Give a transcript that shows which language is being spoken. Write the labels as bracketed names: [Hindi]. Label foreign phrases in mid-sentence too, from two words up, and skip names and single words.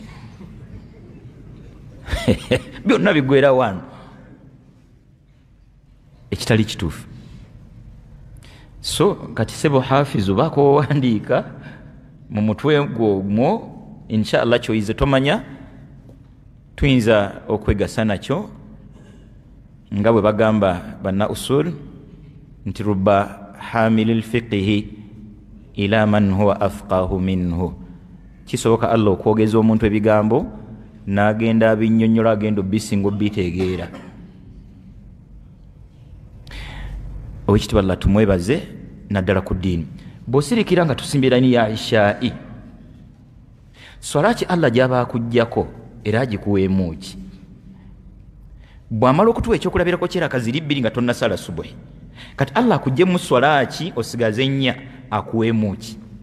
[Ganda] byonna bigwera wano ekitali kituufu so kati sebo hafizu bako wandiika mu mutwe gwomwo inshallah kyoyize tomanya tuyinza okwegasa nakyo nga bwe bagamba banna usul nti [Arabic] رب حامل فقه إلى من هو أفقه منه [Ganda] kisoboka Allah okwogeza omuntu ebigambo n'agenda abinnyonnyola agenda bisingo bitegeera owekitiibwa Allah tumwebaze naddala ku ddiini bw'osirikira nga tusimbira ni ya ishaa'i swala ki Allah gy'aba akuggyako era agikuweemu ki bw'amala okutuwa ekyokulabirako kyeraka ziri 2 nga tonnasala subuhi kati Allah akuggye swala ki osigaze 4 akuweemu ki